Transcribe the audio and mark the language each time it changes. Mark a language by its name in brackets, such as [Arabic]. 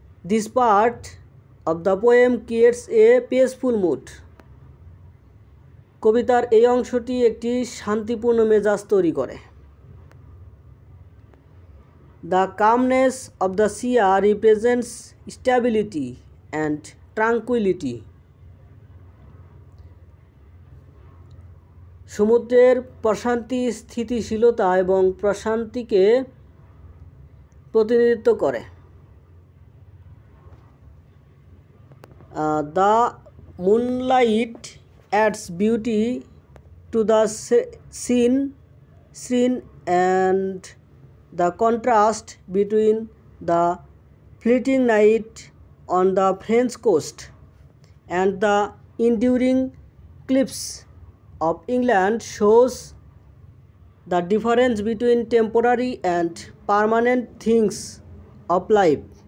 [English] This part of the poem creates a peaceful mood. [Bangla] কবিতার এই অংশটি একটি শান্তিপূর্ণ মেজাজ তৈরি করে। [English] The calmness of the sea represents stability and tranquility. [Bangla] সমুদ্রের প্রশান্তি স্থিতিশীলতা এবং প্রশান্তিকে প্রতিনিধিত্ব করে। [English] The moonlight adds beauty to the scene and the contrast between the fleeting night on the French coast and the enduring cliffs of England shows the difference between temporary and permanent things of life.